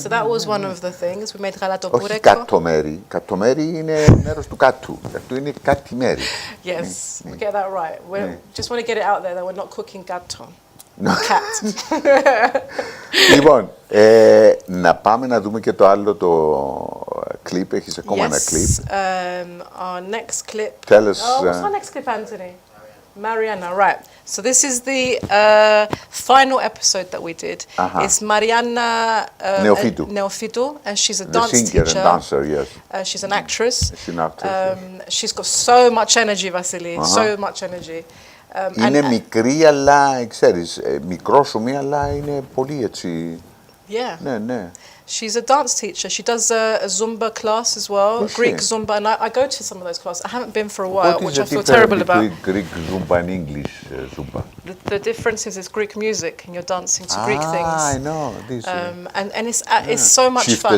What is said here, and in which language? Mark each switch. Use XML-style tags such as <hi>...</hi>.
<en>So that was one of the things. We made γαλατοπούρεκο.</en> <el>Όχι κατομέρι. Κατομέρι είναι μέρος του κάτου. Αυτό είναι κατημέρι.</el> <en>Yes, we get that right. We just want to get it out there that we're not cooking gatto. Cat.</en> <el>Λοιπόν, να πάμε να δούμε και το άλλο το κλιπ. Έχεις ακόμα ένα κλιπ.</el> <en>Our next clip. Tell us. What's our next clip, Anthony? Mariana, right. So this is the final episode that we did. It's Mariana Neofitou, and she's a dance singer teacher. And dancer, yes. She's an actress. She's an actress. She's got so much energy, Vasili. So much energy.</en> <el>Είναι μικρή, αλλά ξέρεις, μικρόσωμη, αλλά είναι πολύ έτσι.</el> <en>Yeah.</en> <el>Ναι.</el> <en>She's a dance teacher. She does a Zumba class as well, Greek Zumba, and I go to some of those classes. I haven't been for a while, which I feel terrible about. What is the difference between Greek Zumba and English Zumba? The difference is it's Greek music, and you're dancing to Greek things. I know. This, and it's so much fun.</en>